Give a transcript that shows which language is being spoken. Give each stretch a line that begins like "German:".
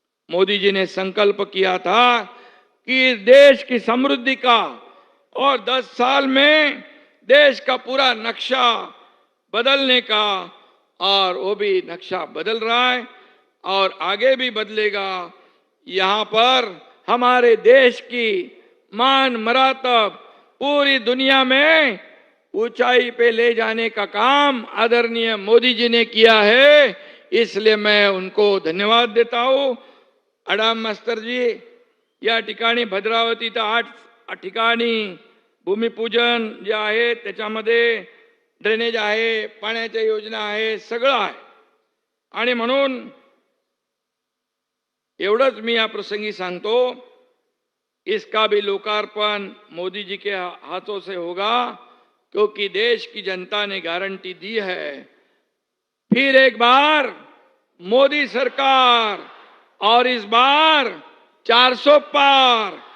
Hindi: मोदी जी ने संकल्प किया था कि देश की समृद्धि का और 10 साल में देश का पूरा नक्शा बदलने का, और वो भी नक्शा बदल रहा है और आगे भी बदलेगा। यहाँ पर हमारे देश की मान मरातब पूरी दुनिया में ऊंचाई पे ले जाने का काम आदरणीय मोदी जी ने किया है, इसलिए मैं उनको धन्यवाद देता हूं।
Marathi: अडाम मास्तर जी, या ठिकाणी भद्रावती तर 8 ठिकाणी भूमिपूजन जे आहे त्याच्यामध्ये ड्रेनेज आहे, पाण्याच्या योजना आहे, सगळं आहे। आणि म्हणून एवढंच मी या प्रसंगी सांगतो,
Hindi: इसका भी लोकार्पण मोदी जी के हाथों से होगा, क्योंकि देश की जनता ने गारंटी दी है। फिर एक बार मोदी सरकार, और इस बार 400 पार।